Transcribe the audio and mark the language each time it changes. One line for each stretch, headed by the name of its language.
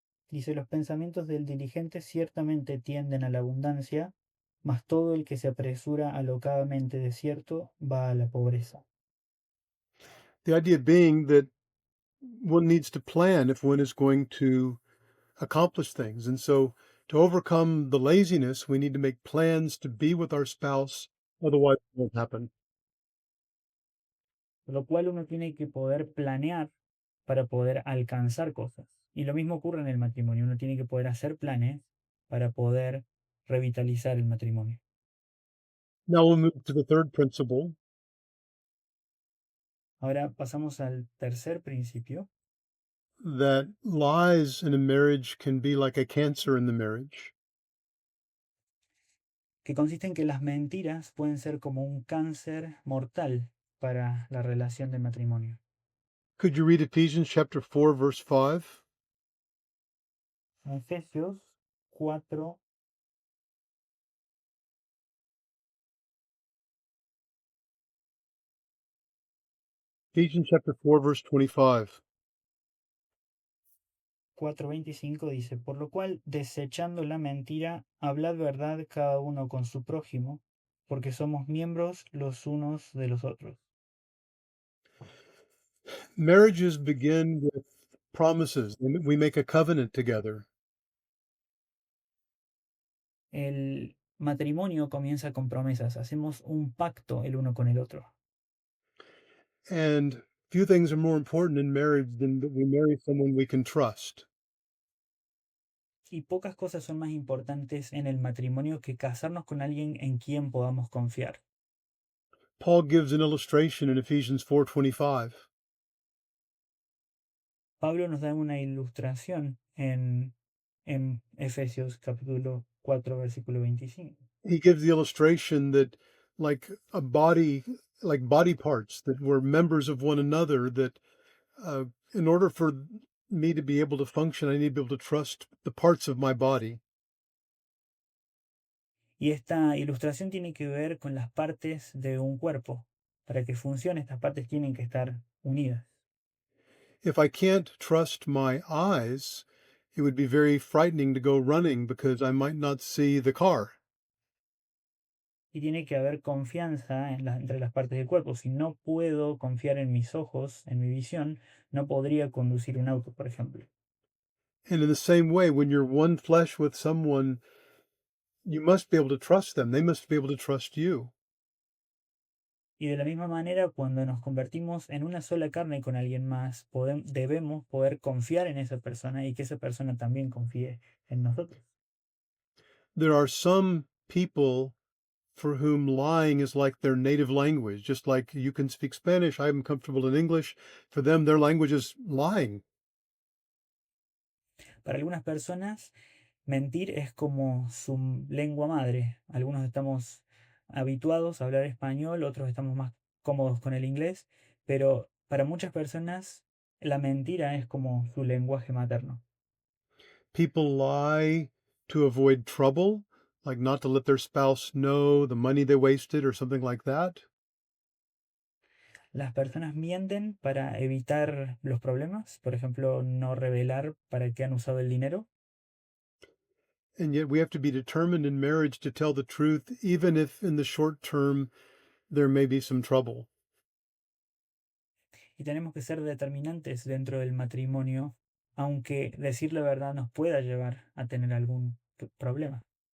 Spanish: Dice, los pensamientos del diligente ciertamente tienden a la abundancia, mas todo el que se apresura alocadamente de cierto va a la pobreza.
English: The idea being that one needs to plan if one is going to accomplish things. And so to overcome the laziness, we need to make plans to be with our spouse. Otherwise, it won't happen.
Spanish: Por lo cual uno tiene que poder planear para poder alcanzar cosas. Y lo mismo ocurre en el matrimonio. Uno tiene que poder hacer planes para poder revitalizar el matrimonio.
English: Now we'll move to the third principle,
Spanish: Ahora pasamos al tercer principio,
English: that lies in a marriage can be like a cancer in the marriage.
Spanish: que consiste en que las mentiras pueden ser como un cáncer mortal para la relación de matrimonio.
English: Could you read Ephesians chapter 4, verse 5?
Spanish: Efesios 4,
English: Ephesians chapter 4, verse 25.
Spanish: 4:25 dice, por lo cual, desechando la mentira, hablad verdad cada uno con su prójimo, porque somos miembros los unos de los otros.
English: Marriages begin with promises. We make a covenant together.
Spanish: El matrimonio comienza con promesas, hacemos un pacto el uno con el otro.
English: And few things are more important in marriage than that we marry someone we can trust.
Spanish: Y pocas cosas son más importantes en el matrimonio que casarnos con alguien en quien podamos confiar.
English: Paul gives an illustration in Ephesians 4:25.
Spanish: Pablo nos da una ilustración en Efesios capítulo 4, versículo 25.
English: He gives the illustration that like a body, like body parts that were members of one another, that in order for me to be able to function, I need to be able to trust the parts of my body.
Spanish: Y esta ilustración tiene que ver con las partes de un cuerpo. Para que funcione, estas partes tienen que estar unidas.
English: If I can't trust my eyes, it would be very frightening to go running because I might not see the car.
Spanish: Y tiene que haber confianza entre las partes del cuerpo. Si no puedo confiar en mis ojos, en mi visión, no podría conducir un auto, por ejemplo.
English: And in the same way, when you're one flesh with someone, you must be able to trust them. They must be able to trust you.
Spanish: Y de la misma manera, cuando nos convertimos en una sola carne con alguien más, debemos poder confiar en esa persona y que esa persona también confíe en nosotros.
English: There are some people for whom lying is like their native language. Just like you can speak Spanish, I'm comfortable in English. For them, their language is lying.
Spanish: Para algunas personas, mentir es como su lengua madre. Algunos estamos habituados a hablar español, otros estamos más cómodos con el inglés, pero para muchas personas la mentira es como su lenguaje materno.
English: People lie to avoid trouble, like not to let their spouse know the money they wasted or something like that.
Spanish: Las personas mienten para evitar los problemas, por ejemplo, no revelar para qué han usado el dinero.
English: And yet we have to be determined in marriage to tell the truth, even if in the short term there may be some trouble.
Spanish: Y tenemos que ser determinantes dentro del matrimonio, aunque decir la verdad nos pueda llevar a tener algún problema.